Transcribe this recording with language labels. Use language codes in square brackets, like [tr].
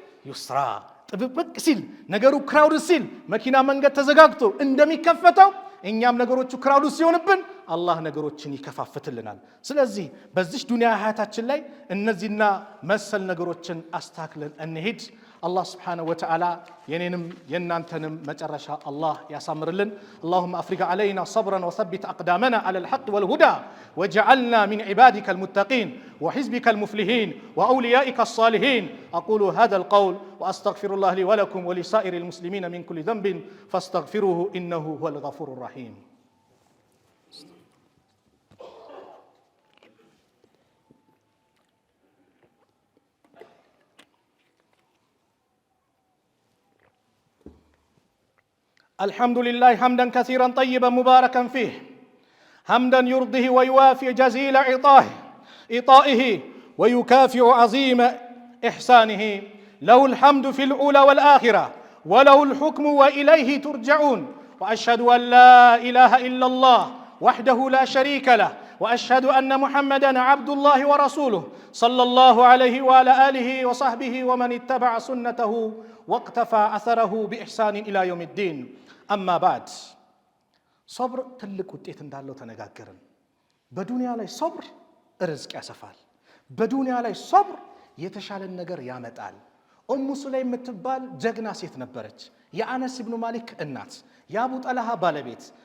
[am] ዩስራ ጥብቅ ሲል ነገሩ ክራውድ ሲል መኪና መንገድ ተዘጋግቶ እንደሚከፈተው እኛም ነገሮቹ ክራውድ ሲሆንብን አላህ ነገሮችን ይከፋፍትልናል። ስለዚህ በዚህ ዱንያ ሀያታችን ላይ እነዚህና መሰል ነገሮችን አስተካክለን እንሂድ። [ar] الله سبحانه وتعالى ينينم ينانتنم مجرشا الله يسامرلن. اللهم أفرغ علينا صبرا وثبت أقدامنا على الحق والهدى واجعلنا من عبادك المتقين وحزبك المفلحين وأوليائك الصالحين. أقول هذا القول وأستغفر الله لي ولكم ولسائر المسلمين من كل ذنب فاستغفروه إنه هو الغفور الرحيم. الحمد لله حمدا كثيرا طيبا مباركا فيه حمدا يرضيه ويوافي جزيل عطائه ويكافئ عظيم إحسانه. له الحمد في الأولى والآخرة وله الحكم وإليه ترجعون. وأشهد أن لا إله إلا الله وحده لا شريك له وأشهد أن محمدا عبد الله ورسوله صلى الله عليه وعلى آله وصحبه ومن اتبع سنته واقتفى أثره بإحسان إلى يوم الدين. أما بعد صبر [am] ትልቅ ውጤት እንዳለው ተነጋገርን። በዱንያ ላይ ሶብር ርዝቅ ያሰፋል። በዱንያ ላይ ሶብር የተሻለን ነገር ያመጣል። ኡሙ ሱለይም የምትባል ጀግና ሴት ነበረች። የአነስ ኢብኑ ማሊክ እናት፣ የአቡ ጠልሃ ባለቤት።